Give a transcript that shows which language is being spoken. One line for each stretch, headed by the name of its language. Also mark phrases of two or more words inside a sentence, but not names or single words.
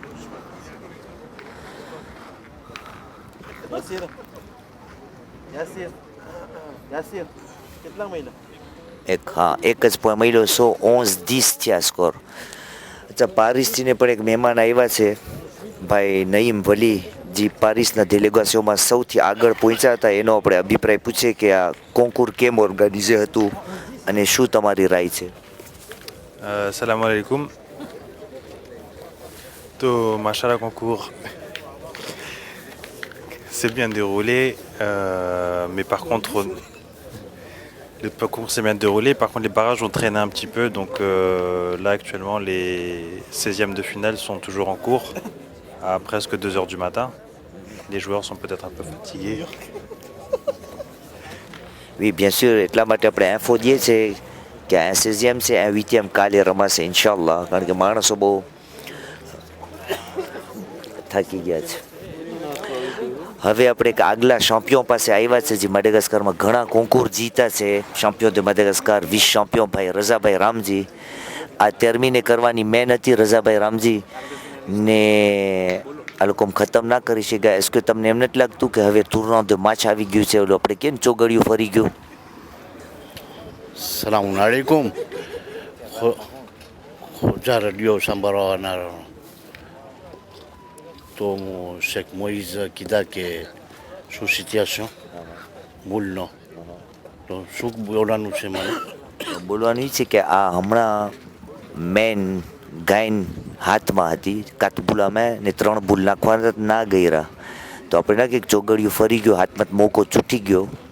Gujarati: એક હા એક જ પોઈન્ટ મળ્યો. 111-10 થયા સ્કોર. અચ્છા, પારિસથીને પણ એક મહેમાન આવ્યા છે, ભાઈ નઈમ વલી, જે પારિસના ડેલિગેશનમાં સૌથી આગળ પહોંચ્યા હતા. એનો આપણે અભિપ્રાય પૂછીએ કે આ કોન્કુર કેમ ઓર્ગેનાઇઝ હતું અને શું તમારી રાય છે.
Arabic: سلام عليكم.
French: Donc, Machallah concours s'est bien déroulé, mais par contre, le parcours s'est bien déroulé. Par contre, les barrages ont traîné un petit peu. Donc là, actuellement, les 16e de finale sont toujours en cours à presque 2 heures du matin. Les joueurs sont peut-être un peu fatigués. Oui, bien sûr.
Gujarati: એટલા માટે આપણે info દઈએ છે કે આ 16e છે, આ 8e કાલે રમાશે ઇન્શાલ્લાહ, કારણ કે માણસો બહુ થાકી ગયા છે. હવે આપણે એક આગલા ચેમ્પિયન પાસે આવ્યા છે, જે માડેગાસ્કરમાં ઘણા કોન્કુર જીતા છે.
French: champion de Madagascar,
Gujarati: વિશ ચેમ્પિયન ભાઈ રઝાભાઈ રામજી. આ ટર્મિને કરવાની મેન હતી રઝાભાઈ રામજી ને આ લોકો ખતમ ના કરી શક્યા. એસ કે તમને એમ નથી લાગતું કે હવે ટુર્નામેન્ટ
French: de match
Gujarati: આવી ગયું છે, ઓલું આપણે કેમ ચોગડિયું ફરી ગયું?
Arabic: السلام عليكم. Khoja radio sambarana.
Gujarati: તો હું શેખ મોઇઝ કીધા કે શું સિચ્યુએશન બોલનો તો શું બોલવાનું છે મને? બોલવાનું એ છે કે આ હમણાં મેન ગાયન હાથમાં હતી, કાતબુલામાં ને 3 બુલ નાખવાના ના ગયરા, તો આપણે ના કે ચોગડિયું ફરી ગયો, હાથમાં મોકો છૂટી ગયો.